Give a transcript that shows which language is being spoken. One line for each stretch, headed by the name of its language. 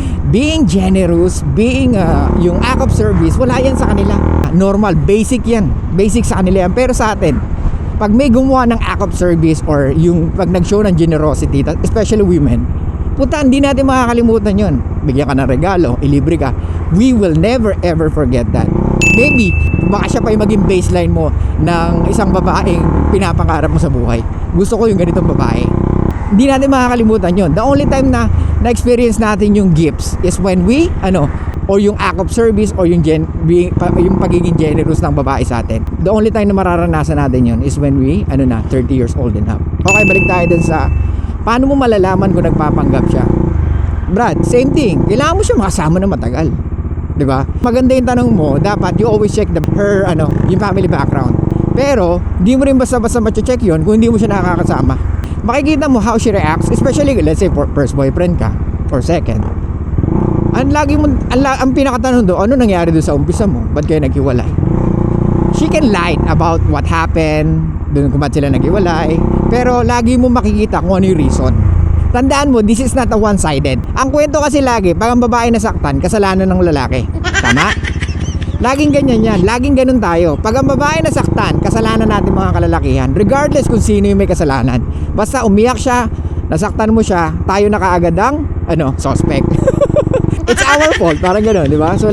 English: Being generous, being yung act of service,
Filipino: wala yan sa kanila. Normal, basic yan. Basic sa kanila yan. Pero sa atin, pag may gumawa ng act of service or yung pag nag-show ng generosity, especially women, puta, hindi natin makakalimutan yon. Bigyan ka ng regalo, ilibre ka.
English: We will never ever forget that.
Filipino: Maybe, baka siya pa yung maging baseline mo ng isang babaeng pinapangarap mo sa buhay. Gusto ko yung ganitong babae. Hindi natin makakalimutan yon.
English: The only time
Filipino: na na-experience natin yung gifts
English: is when we,
Filipino: or yung act of service or yung pagiging generous ng babae sa atin.
English: The only time
Filipino: na mararanasan natin yun
English: is when we, 30 years old and up.
Filipino: Okay, balik tayo dun sa paano mo malalaman kung nagpapanggap siya. Brad, same thing. Kailangan mo siya makasama na matagal. 'Di ba? Maganda yung tanong mo, dapat
English: you always check
Filipino: yung family background. Pero, hindi mo rin basta-basta ma-check yun kung hindi mo siya nakakasama. Makikita mo
English: how she reacts, especially let's say first boyfriend ka or second.
Filipino: Ang pinakatanong doon, ano nangyari doon sa umpisa mo? Ba't kayo naghiwalay?
English: She can lie about what happened,
Filipino: doon kung ba't sila naghiwalay. Pero lagi mo makikita kung ano yung reason. Tandaan mo,
English: this is not a one-sided.
Filipino: Ang kwento kasi lagi, pag ang babae nasaktan, kasalanan ng lalaki. Tama? Laging ganyan yan. Laging ganun tayo. Pag ang babae nasaktan, kasalanan natin mga kalalakihan. Regardless kung sino yung may kasalanan. Basta umiyak siya, nasaktan mo siya, tayo na kaagad ang, suspect.
English: It's our fault.
Filipino: Parang gano'n, di ba?